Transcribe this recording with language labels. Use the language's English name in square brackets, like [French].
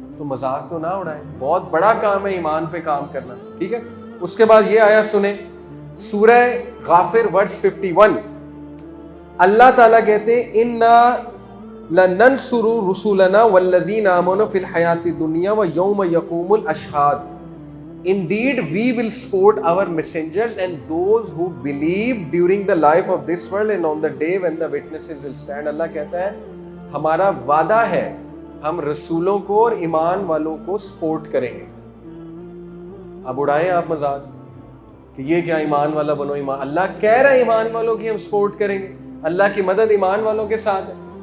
[Urdu] تو مذاق تو نہ اڑائیں, بہت بڑا کام ہے ایمان پہ کام کرنا, ٹھیک ہے. اس کے بعد یہ آیا سنیں سورہ غافر ورس 51, اللہ تعالیٰ کہتے ہیں [Arabic] اِنَّا لَنَنْصُرُ رُسُلَنَا وَالَّذِينَ آمَنُوا فِي الْحَيَاةِ الدُّنْيَا وَيَوْمَ يَقُومُ الْأَشْهَادُ. [English] Indeed, we will support our messengers and those who believe during the life of this world and on the day when the witnesses will stand. [Urdu] اللہ کہتا ہے ہمارا وعدہ ہے ہم رسولوں کو اور ایمان والوں کو سپورٹ کریں گے. اب اڑائیں آپ مذاق کہ یہ کیا ایمان والا بنو, ایمان, اللہ کہہ رہا ہے ایمان والوں کی ہم سپورٹ کریں گے, اللہ کی مدد ایمان والوں کے ساتھ ہے.